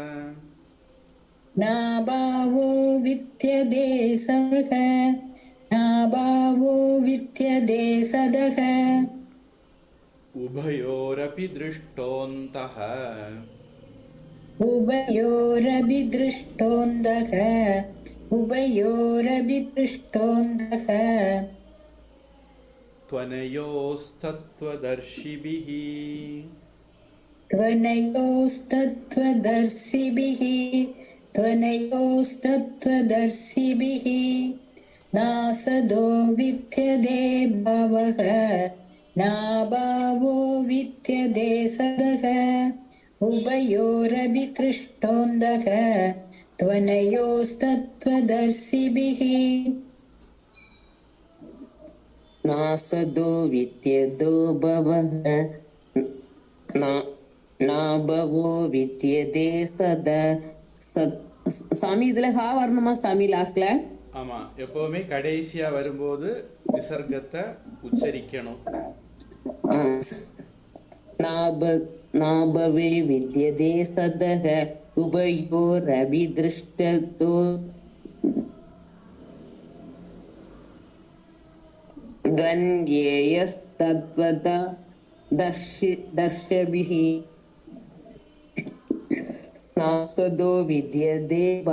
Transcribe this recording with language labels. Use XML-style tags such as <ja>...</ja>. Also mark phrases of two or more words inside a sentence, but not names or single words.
<sa>नाभावो विद्यते सतः नाभावो विद्यते सतः उभयोरपि दृष्टोऽन्तः उभयोरपि दृष्टोऽन्तः उभयोरपि दृष्टोऽन्तः त्वनयोस्तत्त्वदर्शिभिः त्वनयोस्तत्त्वदर्शिभिः त्वनयोस्तत्त्वदर्शिभिः नासदो विद्यते भावः नाभावो विद्यते सदः उभयोरपि दृष्टोऽन्तः त्वनयोस्तत्त्वदर्शिभिः नासदो विद्यदो भवः नाभवो विद्यते सदा</sa> <ta>சாமி இதுல ஹா வரணுமா சாமி லாஸ்ட்ல? ஆமா, எப்பவுமே கடைசியா வரும்போது விசர்க்கத்தை உச்சரிக்கணும்.</ta> <sa>नाभवे विद्यते सतः उभयोरपि दृष्टतो कण्येयस्तत्त्वता दर्शभिः नासतो विद्यते</sa>